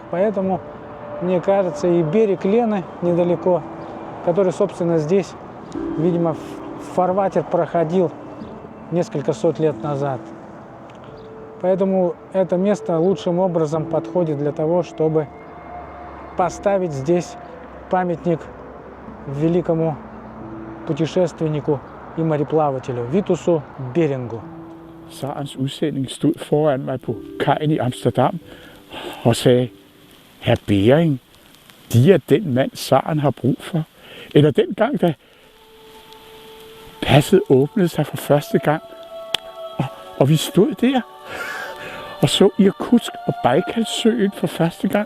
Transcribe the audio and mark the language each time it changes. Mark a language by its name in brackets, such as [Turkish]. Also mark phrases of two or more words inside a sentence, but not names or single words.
[Russian] Поэтому, мне кажется, и берег Лены недалеко, который, собственно, здесь, видимо, фарватер проходил несколько сот лет назад. Поэтому это место лучшим образом подходит для того, чтобы поставить здесь памятник великому путешественнику и мореплавателю Витусу Берингу. [Danish] Sarens udsending stod foran mig på kajen i Amsterdam og sagde, Herr Bering, de er den mand, Saren har brug for. Eller dengang, da passet åbnede sig for første gang, og vi stod der og så Irkutsk og Bajkalsøen for første gang.